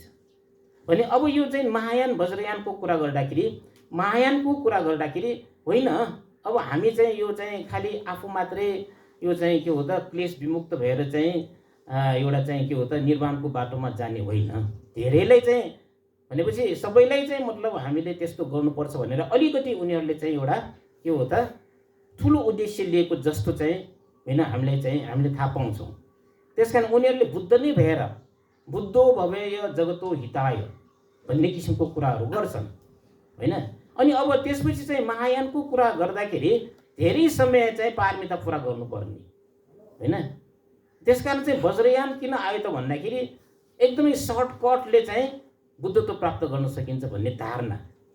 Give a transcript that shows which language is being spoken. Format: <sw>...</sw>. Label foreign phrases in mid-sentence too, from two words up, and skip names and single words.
<ne>भने अब यो चाहिँ महायान वज्रयानको कुरा गर्दाखेरि होइन अब हामी चाहिँ यो चाहिँ खालि आफू मात्रै यो चाहिँ के हो त क्लेश विमुक्त भएर चाहिँ एउटा चाहिँ के हो त निर्वाणको बाटोमा जाने होइन। धेरैलाई चाहिँ भनेपछि सबैलाई चाहिँ मतलब हामीले त्यस्तो गर्नुपर्छ भनेर अलिकति उनीहरूले चाहिँ एउटा के हो त ठुलो उद्देश्य लिएको जस्तो चाहिँ होइन हामीले थाहा पाउँछौँ। त्यसकारण उनीहरूले बुद्ध नै भएर</ne> <pi>बुद्धो भवेय जगतो हिताय</pi> <ne>भन्ने किसिमको कुराहरू गर्छन् होइन। अनि अब त्यसपछि चाहिँ महायानको कुरा गर्दाखेरि धेरै समय चाहिँ पारमिता पुरा गर्नुपर्ने होइन। त्यसकारण चाहिँ वज्रयान किन आयो त भन्दाखेरि एकदमै सर्टकटले चाहिँ बुद्धत्व प्राप्त गर्न सकिन्छ भन्ने धारणा होइन।</ne>